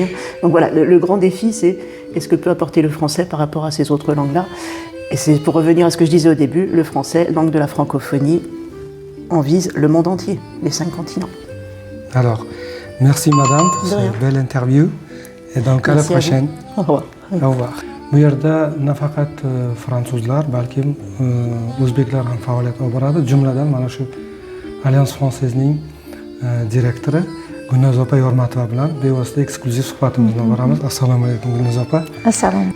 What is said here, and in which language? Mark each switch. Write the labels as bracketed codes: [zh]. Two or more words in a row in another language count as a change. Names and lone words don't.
[fr] Donc voilà, le grand défi, c'est qu'est-ce que peut apporter le français par rapport à ces autres langues-là. Et c'est pour revenir à ce que je disais au début, le français, langue de la francophonie, on vise le monde entier, les 5 continents. Alors, merci madame pour cette belle interview. Et donc à la prochaine. Au revoir. Au revoir. [uz] Bu yerda nafaqat fransuzlar, balki o'zbeklar ham faoliyat olib boradi. Jumladan mana shu Alliance Françaisning direktori Gulnoz opa Yormatova bilan bevosita eksklyuziv suhbatimizni olib boramiz. Assalomu alaykum Gulnoz opa. Assalomu.